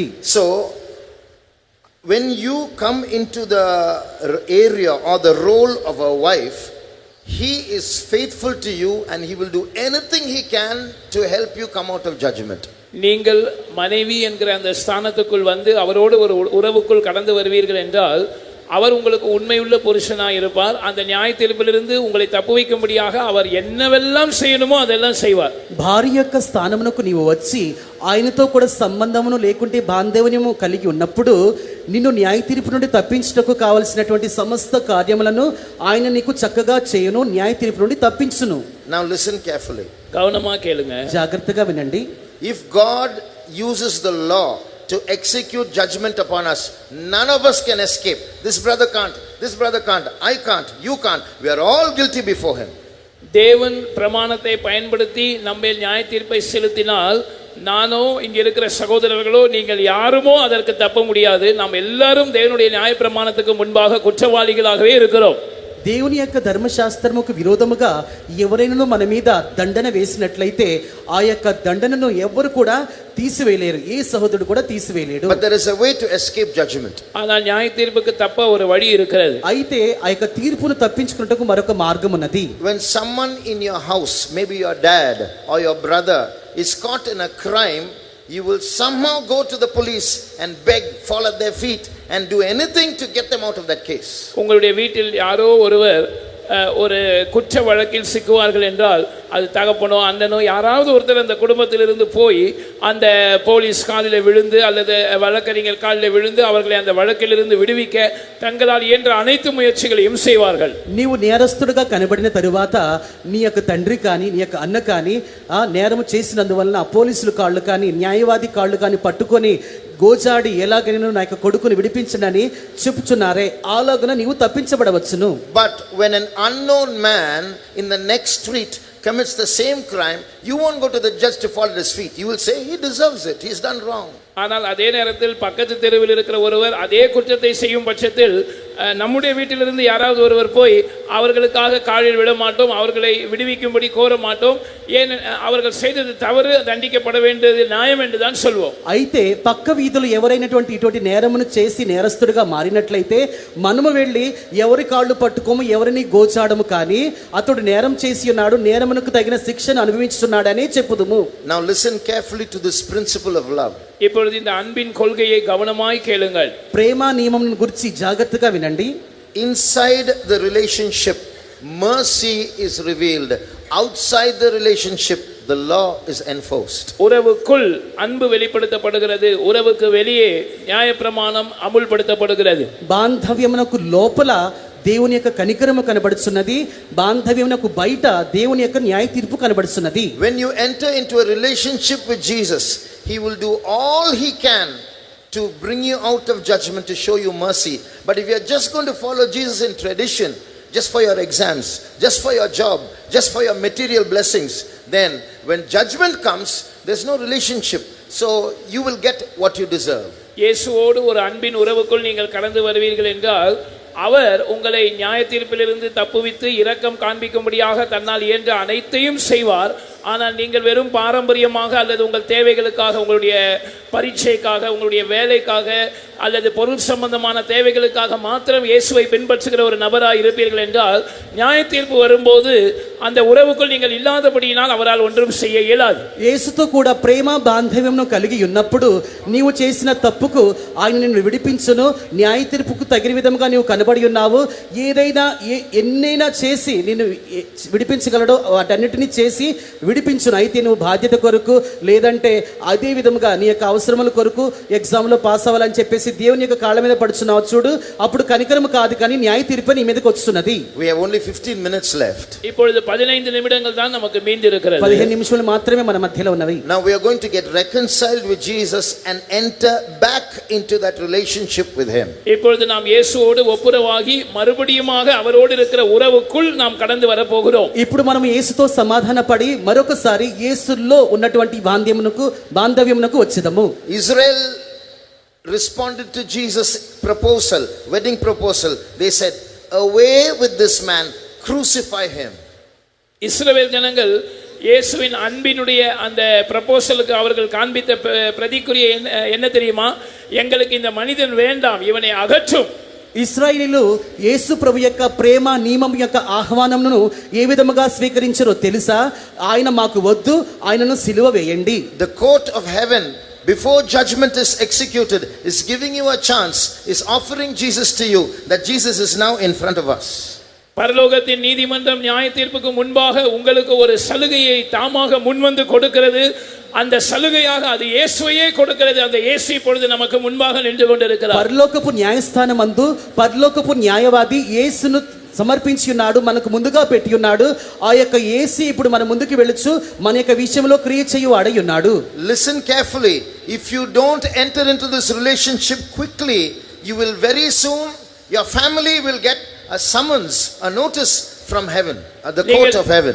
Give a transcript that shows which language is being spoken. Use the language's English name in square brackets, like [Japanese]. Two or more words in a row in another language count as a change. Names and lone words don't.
[English] So when you come into the area or the role of a wife, he is faithful to you and he will do anything he can to help you come out of judgment. [Tamil] நீங்கள் மனைவி என்கிற அந்த ஸ்தானத்துக்குள் வந்து அவரோடு ஒரு உறவுக்குள் கடந்து வருவீர்கள் என்றால் அவர் உங்களுக்கு உண்மையுள்ள புருஷனாக இருப்பார். அந்த நியாய தீர்ப்பிலிருந்து உங்களை தப்புவிக்கும்படியாக அவர் என்னவெல்லாம் செய்யணுமோ அதெல்லாம் செய்வார். [Telugu] భార్య యొక్క స్థానమునకు నీవు వచ్చి ఆయనతో కూడా సంబంధమును లేకుంటే బాంధవ్యము కలిగి ఉన్నప్పుడు నిన్ను న్యాయ తీర్పు నుండి తప్పించుటకు కావలసినటువంటి సమస్త కార్యములను ఆయన నీకు చక్కగా చేయను, న్యాయ తీర్పు నుండి తప్పించును. [English] Now listen carefully. [Tamil] கவனமா கேளுங்க. [Telugu] జాగ్రత్తగా వినండి. [English] If God uses the law to execute judgment upon us, none of us can escape. This brother can't, this brother can't, I can't, you can't. We are all guilty before him. [Tamil] தேவன் பிரமாணத்தை பயன்படுத்தி நம்ம நியாய தீர்ப்பை செலுத்தினால் நானோ இங்க இருக்கிற சகோதரர்களோ நீங்கள் யாருமோ அதற்கு தப்ப முடியாது. நாம் எல்லாரும் தேவனுடைய நியாய பிரமாணத்துக்கு முன்பாக குற்றவாளிகளாகவே இருக்கிறோம். [Telugu] దేవుని యొక్క ధర్మశాస్త్రముకు విరోధముగా ఎవరైనా మన మీద దండన వేసినట్లయితే ఆ యొక్క దండనను ఎవరు కూడా తీసివేయలేరు, ఏ సహోదరుడు కూడా తీసివేయలేడు. [English] But there is a way to escape judgment. [Tamil] ஆனால் நியாய தீர்ப்புக்கு தப்ப ஒரு வழி இருக்கிறது. [Telugu] అయితే ఆ యొక్క తీర్పును తప్పించుకున్నట్టుకు మరొక మార్గం ఉన్నది. [English] When someone in your house, maybe your dad or your brother, is caught in a crime, you will somehow go to the police and beg, fall at their feet and do anything to get them out of that case. [Tamil] உங்களுடைய வீட்டில் யாரோ ஒருவர் ஒரு குற்ற வழக்கில் சிக்குவார்கள் என்றால் அது தகப்பனோ அண்ணனோ யாராவது ஒருத்தர் அந்த குடும்பத்திலிருந்து போய் அந்த போலீஸ் காலில் விழுந்து அல்லது வழக்கறிஞர் காலில் விழுந்து அவர்களை அந்த வழக்கிலிருந்து விடுவிக்க தங்களால் இயன்ற அனைத்து முயற்சிகளையும் செய்வார்கள். [Telugu] నీవు నేరస్తుడిగా కనబడిన తరువాత నీ యొక్క తండ్రి కానీ నీ యొక్క అన్న కానీ ఆ నేరము చేసినందువలన పోలీసులు కాళ్ళు కానీ న్యాయవాది కాళ్ళు కానీ పట్టుకొని గోజాడి ఎలాగైనా నా యొక్క కొడుకుని విడిపించనని చెప్పుచున్నారే, అలాగన నీవు తప్పించబడవచ్చును. [English] But when an unknown man in the next street commits the same crime, you won't go to the judge to fall at his feet. You will say he deserves it, he's done wrong. [Tamil] ஆனால் அதே நேரத்தில் பக்கத்து தெருவில் இருக்கிற ஒருவர் அதே குற்றத்தை செய்யும் பட்சத்தில் நம்முடைய வீட்டிலிருந்து யாராவது ஒருவர் போய் அவர்களுக்காக காலில் விட மாட்டோம், அவர்களை விடுவிக்கும்படி கோர மாட்டோம். ஏன் அவர்கள் செய்தது தவறு, தண்டிக்கப்பட வேண்டியது நியாயம் என்று தான் சொல்வோம். [Telugu] అయితే పక్క వీధులు ఎవరైనటువంటి ఇటువంటి నేరమును చేసి నేరస్తుడిగా మారినట్లయితే మనము వెళ్ళి ఎవరి కాళ్ళు పట్టుకోము, ఎవరిని గోచాడము, కానీ అతడు నేరం చేసి ఉన్నాడు, నేరమునకు తగిన శిక్షను అనుభవించుతున్నాడని చెప్పుదుము. [English] Now listen carefully to this principle of love. [Tamil] இப்பொழுது இந்த அன்பின் கொள்கையை கவனமாய் கேளுங்கள். [Telugu] ప్రేమ నియమం గురించి జాగ్రత్తగా వినండి. [English] Inside the relationship, mercy is revealed. Outside the relationship, the law is enforced. [Tamil] உறவுக்குள் அன்பு வெளிப்படுத்தப்படுகிறது, உறவுக்கு வெளியே நியாயப்பிரமாணம் அமுல்படுத்தப்படுகிறது. [Telugu] బాంధవ్యమునకు లోపల దేవుని యొక్క కనికరము కనబడుచున్నది, బాంధవ్యమునకు బయట దేవుని యొక్క న్యాయ తీర్పు కనబడుచున్నది. [English] When you enter into a relationship with Jesus, he will do all he can to bring you out of judgment, to show you mercy. But if you are just going to follow Jesus in tradition, just for your exams, just for your job, just for your material blessings, then when judgment comes, there's no relationship. So you will get what you deserve. [Tamil] இயேசுவோடு ஒரு அன்பின் உறவுக்குள் நீங்கள் கடந்து வருவீர்கள் என்றால் அவர் உங்களை நியாய தீர்ப்பிலிருந்து தப்புவித்து இரக்கம் காண்பிக்கும்படியாக தன்னால் இயன்ற அனைத்தையும் செய்வார். ஆனால் நீங்கள் வெறும் பாரம்பரியமாக அல்லது உங்கள் தேவைகளுக்காக, உங்களுடைய பரீட்சைக்காக, உங்களுடைய வேலைக்காக அல்லது பொருள் சம்பந்தமான தேவைகளுக்காக மாத்திரம் இயேசுவை பின்பற்றுகிற ஒரு நபராக இருப்பீர்கள் என்றால் நியாய தீர்ப்பு வரும்போது அந்த உறவுக்குள் நீங்கள் இல்லாதபடியினால் அவரால் ஒன்றும் செய்ய இயலாது. [Telugu] యేసుతో కూడా ప్రేమ బాంధవ్యమును కలిగి ఉన్నప్పుడు నీవు చేసిన తప్పుకు ఆయన నిన్ను విడిపించును, న్యాయ తీర్పుకు తగిన విధంగా నీవు కనబడి ఉన్నావు. ఏదైనా ఎన్నైనా చేసి నిన్ను విడిపించగలడో వాటన్నిటినీ చేసి విడిపించును. అయితే నువ్వు బాధ్యత కొరకు లేదంటే అదే విధముగా నీ యొక్క అవసరముల కొరకు ఎగ్జామ్లో పాస్ అవ్వాలని చెప్పేసి దేవుని యొక్క కాళ్ళ మీద పడుచున్నావు చూడు, అప్పుడు కనికరము కాదు కానీ న్యాయ తీర్పు నీ మీదకి వస్తున్నది. [English] We have only 15 minutes left. [Tamil] இப்பொழுது 15 நிமிடங்கள் தான் நமக்கு மீந்திருக்கிறது. [Telugu] 15 నిమిషాలు మాత్రమే మన మధ్యలో ఉన్నవి. [English] Now we are going to get reconciled with Jesus and enter back into that relationship with him. [Tamil] இப்பொழுது நாம் இயேசுவோடு ஒப்புரவாகி மறுபடியுமாக அவரோடு இருக்கிற உறவுக்குள் நாம் கடந்து வர போகிறோம். [Telugu] ఇప్పుడు మనం యేసుతో సమాధానపడి మరొకసారి యేసులో ఉన్నటువంటి బాంధవ్యమునకు వచ్చేదము. [English] Israel responded to Jesus' proposal, wedding proposal. They said, away with this man, crucify him. [Tamil] இஸ்ரவேல் ஜனங்கள் இயேசுவின் அன்பினுடைய அந்த ப்ரப்போசலுக்கு அவர்கள் காண்பித்த பிரதிக்குரிய என்ன தெரியுமா? எங்களுக்கு இந்த மனிதன் வேண்டாம், இவனை அகற்றும். [Telugu] ఇశ్రాయేలీలు యేసు ప్రభు యొక్క ప్రేమ నియమం యొక్క ఆహ్వానమును ఏ విధముగా స్వీకరించారో తెలుసా? ఆయన మాకు వద్దు, ఆయనను సిలువ వేయండి. [English] The court of heaven before judgment is executed, is giving you a chance, is offering Jesus to you, that Jesus is now in front of us. [Tamil] பரலோகத்தின் நீதிமன்றம் நியாய தீர்ப்புக்கு முன்பாக உங்களுக்கு ஒரு சலுகையை தாமாக முன்வந்து கொடுக்கிறது. அந்த சலுகையாக அது இயேசுவையே கொடுக்கிறது. அந்த இயேசு இப்பொழுது நமக்கு முன்பாக நின்று கொண்டிருக்கிறார். [Telugu] పరలోకపు న్యాయస్థానమందు పరలోకపు న్యాయవాది యేసును సమర్పించి ఉన్నాడు, మనకు ముందుగా పెట్టి ఉన్నాడు. ఆ యొక్క యేసు ఇప్పుడు మన ముందుకు వెళ్ళొచ్చు, మన యొక్క విషయంలో క్రియ చేయువాడై ఉన్నాడు. [English] Listen carefully. If you don't enter into this relationship quickly, you will very soon, your family will get a summons, a notice from heaven, at the court of heaven.